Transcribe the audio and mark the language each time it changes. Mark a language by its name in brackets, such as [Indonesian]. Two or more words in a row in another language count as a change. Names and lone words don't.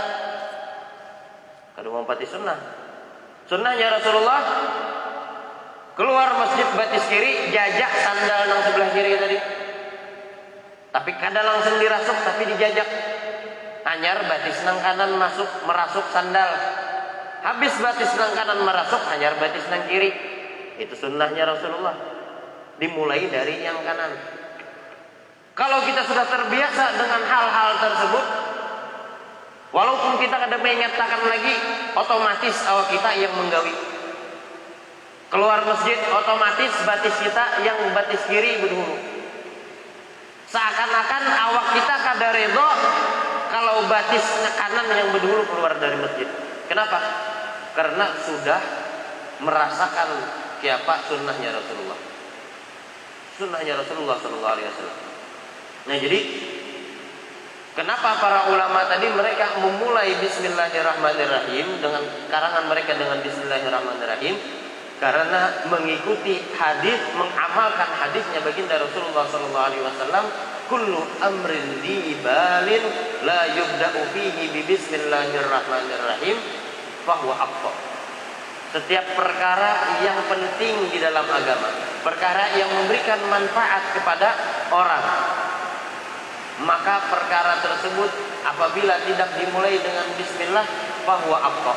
[Indonesian] Kadang mengumpati sunnah. Sunnahnya Rasulullah, keluar masjid batis kiri, jajak sandal yang sebelah kiri tadi. [Banjar] Tapi kadang langsung dirasuk, tapi dijajak. Hanyar batis nang kanan merasuk sandal. Habis batis nang kanan merasuk, hanyar batis nang kiri. [Indonesian] Itu sunnahnya Rasulullah. Dimulai dari yang kanan. Kalau kita sudah terbiasa dengan hal-hal tersebut, walaupun kita kadang mengatakan lagi, otomatis awak kita yang menggawi. [Banjar] Keluar masjid, otomatis batis kita yang batis kiri berdahulu. Seakan-akan awak kita kada redho kalau batis kanan yang berdahulu keluar dari masjid. Kenapa? [Indonesian] Karena sudah merasakan siapa sunnahnya Rasulullah. Sunnahnya Rasulullah [Arabic] صلى الله عليه وسلم. [Indonesian] Nah jadi, kenapa para ulama tadi mereka memulai Bismillahirrahmanirrahim dengan karangan mereka dengan Bismillahirrahmanirrahim? Karena mengikuti hadis, mengamalkan hadisnya baginda Rasulullah [Arabic] صلى الله عليه وسلم. كل أمر ذي بال لا يبدأ فيه ببسم الله الرحمن الرحيم فهو أقطع. [Indonesian] Setiap perkara yang penting di dalam agama, perkara yang memberikan manfaat kepada orang, maka perkara tersebut apabila tidak dimulai dengan bismillah [Arabic] فهو أقطع.